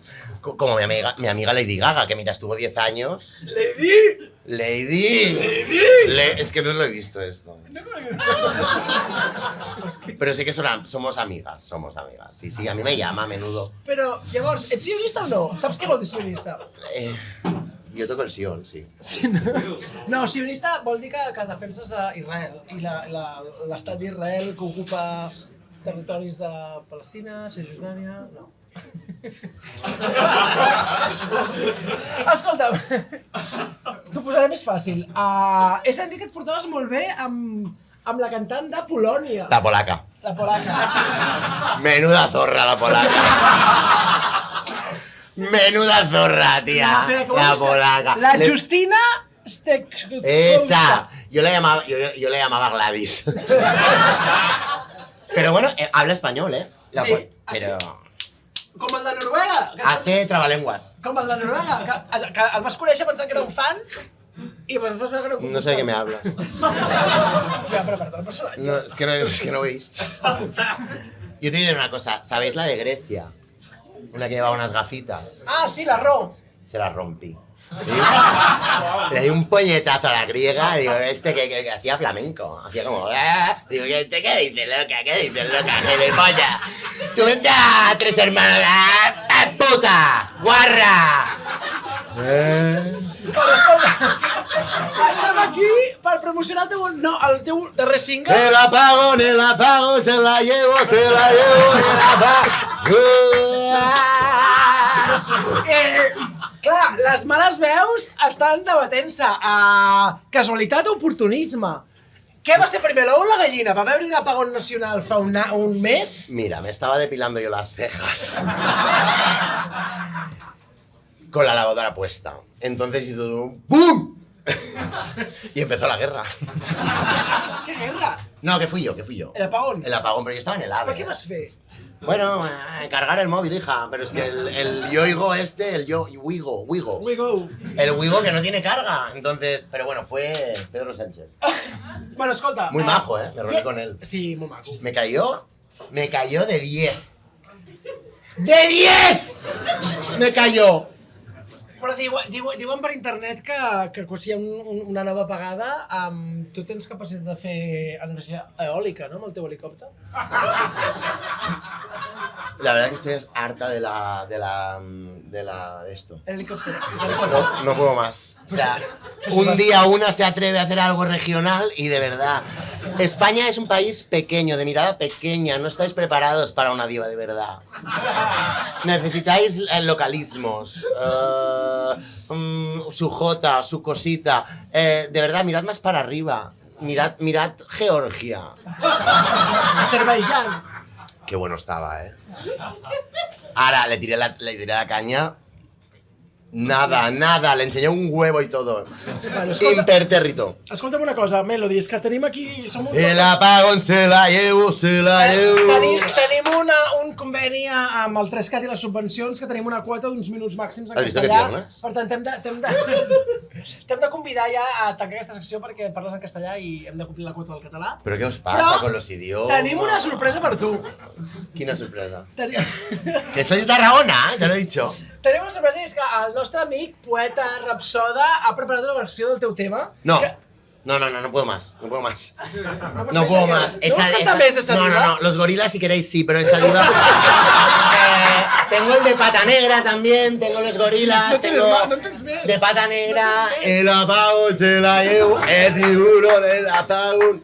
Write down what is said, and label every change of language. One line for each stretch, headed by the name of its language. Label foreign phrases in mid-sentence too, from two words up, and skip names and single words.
Spanish: Como mi amiga Lady Gaga, que mira, estuvo 10 años. Lady. Es que no lo he visto esto. Pero sí que somos amigas, Sí, sí, a mí me llama a menudo.
Catalan: Però, llavors, ets sionista o no? Saps què vol dir sionista?
Spanish: Yo toco el sion, sí.
Catalan: Sí, no, sionista vol dir que defenses Israel i l'estat d'Israel que ocupa territoris de Palestina, Cisjordània... No. Escolta'm, t'ho posaré més fàcil. He sentit que et portaves molt bé amb la cantant de Polònia. La polaca. La polaca.
Spanish: Menuda zorra la polaca. Menuda zorra, tía. Espera, ¿cómo La es que- polaca. La Justina Esa. Yo le llamaba Gladys. Pero bueno, habla español, ¿eh? Sí, Pero
Catalan: Com el de Noruega.
Spanish: hace trabalenguas.
Catalan: Com el de Noruega. Que el vas conèixer pensant que era un fan i després vas veure que era un...
Spanish: No sé de qué me hablas.
Catalan: Ja, però per el personatge.
Spanish: No, es que no he visto. Yo te diré una cosa. ¿Sabéis la de Grecia? Una que llevaba unas gafitas. Ah, sí, la Ro. Se la rompí. Le di un puñetazo a la griega, digo, que hacía flamenco, hacía como... Digo, ¿qué dices, loca? ¿Qué dices, loca? ¡Gilipollas! ¡Tú vente a Tres Hermanos! ¡Puta! ¡Guarra!
Catalan: Però escolta, estem aquí per promocionar el teu darrer single.
Spanish: El apagón, se la llevo,
Catalan: Clar, les males veus estan debatent-se. Casualitat o oportunisme? Què va ser primer, l'ou o la gallina? Va haver-hi un apagón nacional fa un mes?
Spanish: Mira, me estaba depilando yo las cejas. Con la lavadora puesta. Entonces hizo un ¡pum! Y empezó la guerra.
Catalan: Què guerra?
Spanish: No, que fui yo. El apagón? El apagón, pero yo estaba en el AVE.
Catalan: Però què vas fer?
Spanish: Bueno, cargar el móvil, hija. Pero es que el Yoigo Wigo.
English: We go.
Spanish: El Wigo que no tiene carga. Entonces, pero bueno, fue Pedro Sánchez.
Catalan: Bueno, escolta...
Spanish: Muy majo, ¿eh? Me reuní con él.
Catalan: Sí, molt maco.
Spanish: Me cayó de 10. ¡De 10! Me cayó.
Catalan: Però diuen per internet que quan hi ha una nova apagada, tu tens capacitat de fer energia eòlica, no?, amb el teu helicòpter?
Spanish: La verdad que estoy harta de esto.
Catalan: El helicòpter.
Spanish: No puedo más. O sea, un día una se atreve a hacer algo regional y de verdad. España es un país pequeño, de mirada pequeña. No estáis preparados para una diva de verdad. Necesitáis localismos. Su jota, su cosita. De verdad, mirad más para arriba. Mirad Georgia. Azerbaiyán. Qué bueno estaba, ¿eh? Ahora le tiré la caña. Nada, le enseñé un huevo y todo. Bueno, Impertérrito.
Catalan: Escolta'm una cosa, Melody, és que tenim aquí...
Spanish: El apagón se la llevo.
Catalan: Tenim un conveni amb el 3CAT i les subvencions, que tenim una quota d'uns minuts màxims en
Spanish: Has visto que
Catalan: castellà.
Spanish: piernas?
Catalan: Per tant, t'hem de convidar ja a tancar aquesta secció perquè parles en castellà i hem de complir la quota del català.
Spanish: ¿Pero qué os pasa con los idiomas?
Catalan: Tenim una sorpresa per tu. Quina sorpresa. Tenim
Spanish: Que soy de Tarragona, te lo he dicho.
Catalan: una sorpresa i és que el nostre amic, poeta Rapsoda, ha preparat una versió del teu tema.
Spanish: No. que- No puedo más. No puedo más. No No puedo más.
Catalan: ¿No vols cantar més de Saliva?
Spanish: No. Los gorilas si queréis sí, pero es Saliva. Tengo el de Pata Negra también, tengo los gorilas, No tienes tengo más, no tienes més. de Pata Negra, No tienes més. el apagón se la llevo, el tiburón, el apagón.